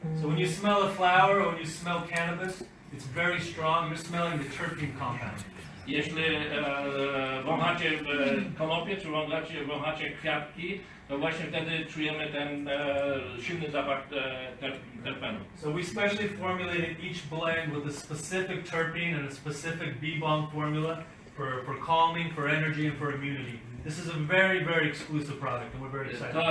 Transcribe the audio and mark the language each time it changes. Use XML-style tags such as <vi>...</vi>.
<en>So when you smell a flower or when you smell cannabis, it's very strong. You're smelling the terpene compound.</en> <pl>Jeśli wąchacie konopie, czy wąchacie kwiatki, to właśnie wtedy czujemy ten silny zapach terpenu.</pl> <en>So we specially formulated each blend with a specific terpene and a specific B-Bong formula for calming, for energy, and for immunity. This is a very exclusive product, and we're very excited.</en>